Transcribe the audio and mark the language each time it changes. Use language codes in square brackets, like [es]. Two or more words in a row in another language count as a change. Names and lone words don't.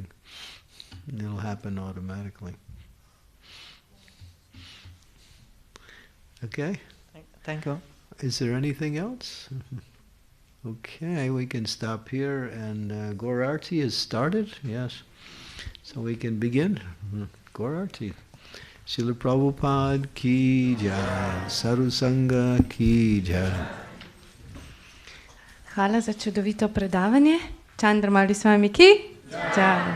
[en] And it'll happen automatically. Okay? Thank you. Is there anything else? Okay, we can stop here. And Gaurarti has started? Yes. So we can begin. Gaurarti. [hi] Srila Prabhupada ki jai, Sadhu Sangha ki jai. [sl] Hvala za čudovito predavanje. Chandra, mali s vami ki? Jai.